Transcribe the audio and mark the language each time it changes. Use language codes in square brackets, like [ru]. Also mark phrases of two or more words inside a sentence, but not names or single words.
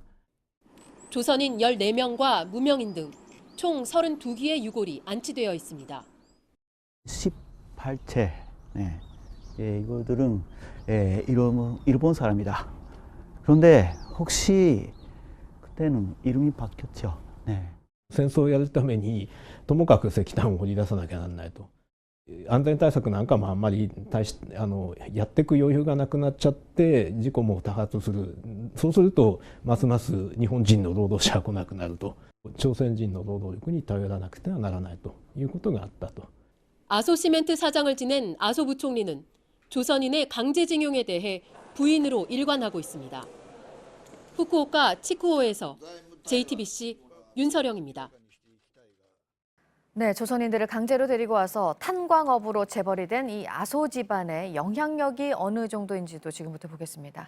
[ko] 조선인 14명과 무명인 등 총 32기의 유골이 안치되어 있습니다. 18채. 이거들은 일본 사람이다. 그런데 혹시 그때는 이름이 바뀌었죠. [ja] 戦争をやるためにともかく石炭を掘り出さなきゃならないと。安全対策なんかもあんまりやっていく余裕がなくなっちゃって事故も多発する。そうするとますます日本人の労働者が来なくなると。朝鮮人の労働力に頼らなくてはならないということがあったと。 [ko] 아소시멘트 사장을 지낸 아소 부총리는 조선인의 강제징용에 대해 부인으로 일관하고 있습니다. 후쿠오카 치쿠오에서 JTBC 윤서령입니다. 네, 조선인들을 강제로 데리고 와서 탄광업으로 재벌이 된 이 아소 집안의 영향력이 어느 정도인지도 지금부터 보겠습니다.